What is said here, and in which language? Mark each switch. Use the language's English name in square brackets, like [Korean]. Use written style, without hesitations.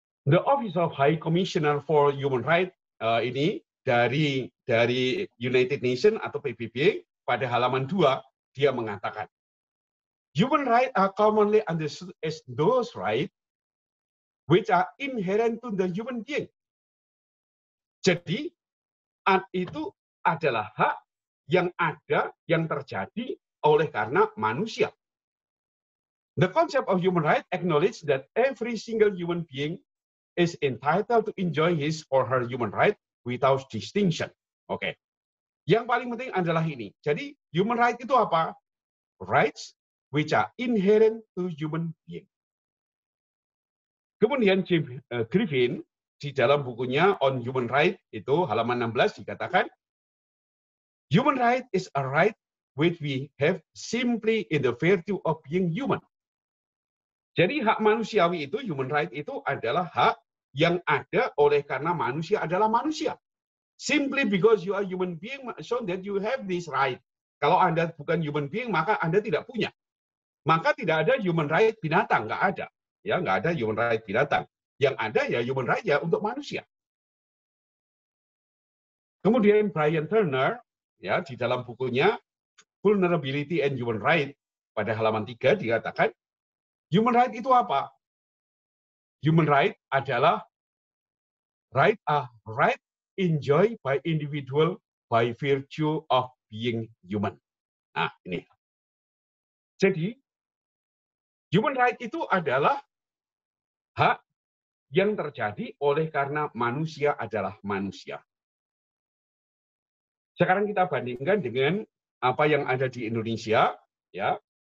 [English] The Office of High Commissioner for Human Rights [Indonesian] ini dari United Nations atau PBB pada halaman 2 dia mengatakan [English] human rights are commonly understood as those rights which are inherent to the human being. [Indonesian] Jadi itu adalah hak yang ada, yang terjadi oleh karena manusia. [English] The concept of human rights acknowledge that every single human being is entitled to enjoy his or her human right without distinction. Oke. [Indonesian] Yang paling penting adalah ini. Jadi, human right itu apa? [English] Rights which are inherent to human being. [Indonesian] Kemudian Jim Griffin di dalam bukunya On Human Right itu halaman 16 dikatakan, [English] human right is a right which we have simply in the virtue of being human. [Indonesian] Jadi hak manusiawi itu, human right itu adalah hak yang ada oleh karena manusia adalah manusia. [English] Simply because you are human being, so that you have this right. [Indonesian] Kalau Anda bukan human being, maka Anda tidak punya. Maka tidak ada human right binatang, nggak ada. Ya, nggak ada human right binatang. Yang ada ya human right ya untuk manusia. Kemudian Brian Turner, ya di dalam bukunya Vulnerability and Human Right pada halaman 3 dikatakan, human right itu apa? [English] Human right adalah right enjoyed by individual by virtue of being human. [Indonesian] Nah, ini. Jadi, human right itu adalah hak yang terjadi oleh karena manusia adalah manusia. Sekarang kita bandingkan dengan apa yang ada di Indonesia, ya.